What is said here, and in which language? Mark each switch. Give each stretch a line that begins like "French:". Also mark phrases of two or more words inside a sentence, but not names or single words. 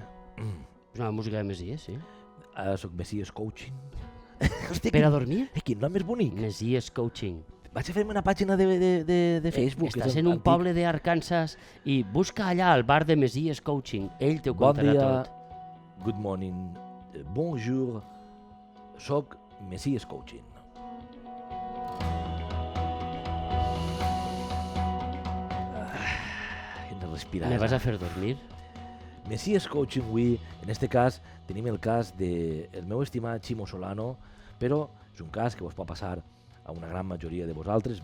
Catalan: És una música de messies, sí. Soc messies coaching. Per a dormir? Quin nom més bonic. Messies coaching. Vaig a fer-me una pàgina de Facebook. Estàs en un poble d'Arkansas i busca allà el bar de Messies Coaching. Ell t'ho contarà tot.
English: Good morning, bonjour,
Catalan: soc Messies Coaching. Hem de respirar. Me vas a fer dormir? Messies Coaching avui, en este cas, tenim el cas del meu estimat Ximo Solano, però és un cas que vos pot passar a una gran majoria de vosaltres.